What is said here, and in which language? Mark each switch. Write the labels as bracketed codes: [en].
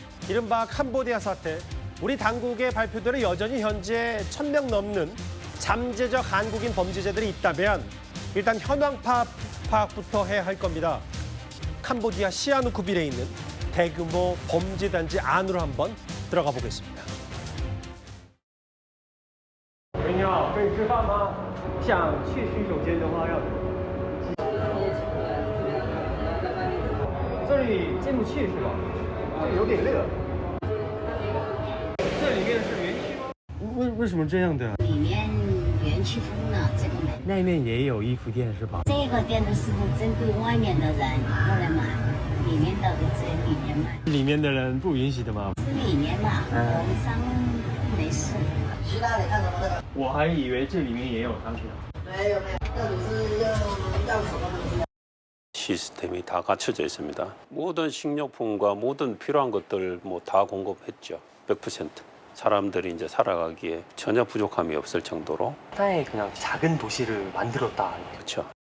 [ko] 이른바 캄보디아 사태, 우리 당국의 발표대로 여전히 현재 1,000명 넘는 잠재적 한국인 범죄자들이 있다면 일단 현황 파악부터 해야 할 겁니다. 캄보디아 시아누쿠빌에 있는 대규모 범죄단지 안으로 한번 들어가 보겠습니다. [zh] 你好，可以吃饭吗？想去洗手间的话要这里进不去是吧？这有点热。这里面是园区吗？为什么这样的？里面园区封了，这个门。那面也有衣服店是吧？这个店的师傅针对外面的人过来买，里面的只有里面卖。里面的人不允许的吗？是里面嘛，我们商没事。其他你看什么这个？我还以为这里面也有商品。没有没有，这里是要什么东西？ [ko] 시스템이 다 갖춰져 있습니다. 모든 식료품과 모든 필요한 것들 다 공급했죠. 100%. 사람들이 이제 살아가기에 전혀 부족함이 없을 정도로. 하나의 그냥 작은 도시를 만들었다. 그렇죠.